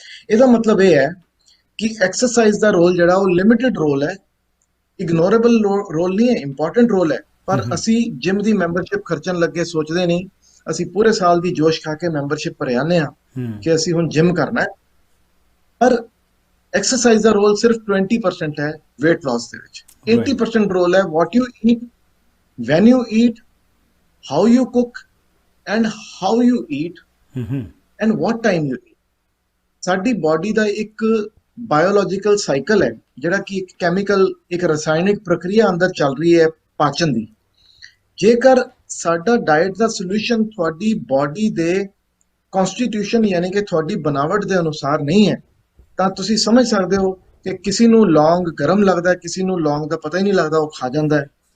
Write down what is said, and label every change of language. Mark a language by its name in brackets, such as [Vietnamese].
[Punjabi] ਇਹਦਾ ਮਤਲਬ ਇਹ ਹੈ ਕਿ ਐਕਸਰਸਾਈਜ਼ ਦਾ ਰੋਲ ਜਿਹੜਾ ਉਹ ਲਿਮਿਟਿਡ ਰੋਲ ਹੈ, ਇਗਨੋਰੇਬਲ ਰੋਲ ਨਹੀਂ ਹੈ, ਇੰਪੋਰਟੈਂਟ ਰੋਲ ਹੈ। ਪਰ ਅਸੀਂ ਜਿਮ ਦੀ ਮੈਂਬਰਸ਼ਿਪ ਖਰਚਣ ਲੱਗੇ ਸੋਚਦੇ ਨਹੀਂ, ਅਸੀਂ ਪੂਰੇ ਸਾਲ ਦੀ ਜੋਸ਼ ਖਾ ਕੇ ਮੈਂਬਰਸ਼ਿਪ ਭਰੇ ਆਨੇ ਆ ਕਿ ਅਸੀਂ ਹੁਣ ਜਿਮ ਕਰਨਾ ਹੈ। ਪਰ ਐਕਸਰਸਾਈਜ਼ ਦਾ ਰੋਲ ਸਿਰਫ 20% ਹੈ weight loss ਦੇ ਵਿੱਚ। [English] 80% [Punjabi] ਰੋਲ ਹੈ [English] what you eat, when you eat, how you cook and how you eat and what time you eat. [Punjabi] ਸਾਡੀ ਬਾਡੀ ਦਾ ਇੱਕ ਬਾਇਓਲੋਜੀਕਲ ਸਾਈਕਲ ਹੈ ਜਿਹੜਾ ਕਿ ਇੱਕ ਕੈਮੀਕਲ, ਇੱਕ ਰਸਾਇਣਿਕ ਪ੍ਰਕਿਰਿਆ ਅੰਦਰ ਚੱਲ ਰਹੀ ਹੈ ਪਾਚਨ ਦੀ। ਜੇਕਰ ਸਾਡਾ ਡਾਈਟ ਦਾ ਸੋਲੂਸ਼ਨ ਤੁਹਾਡੀ ਬਾਡੀ ਦੇ ਕਨਸਟੀਟਿਊਸ਼ਨ ਯਾਨੀ ਕਿ ਤੁਹਾਡੀ ਬਣਾਵਟ ਦੇ ਅਨੁਸਾਰ ਨਹੀਂ ਹੈ ਤਾਂ ਤੁਸੀਂ ਸਮਝ ਸਕਦੇ ਹੋ ਕਿ ਕਿਸੇ ਨੂੰ ਲੌਂਗ ਗਰਮ ਲੱਗਦਾ ਹੈ, ਕਿਸੇ ਨੂੰ ਲੌਂਗ ਦਾ ਪਤਾ ਹੀ ਨਹੀਂ ਲੱਗਦਾ, ਉਹ ਖਾ ਜਾਂਦਾ ਹੈ।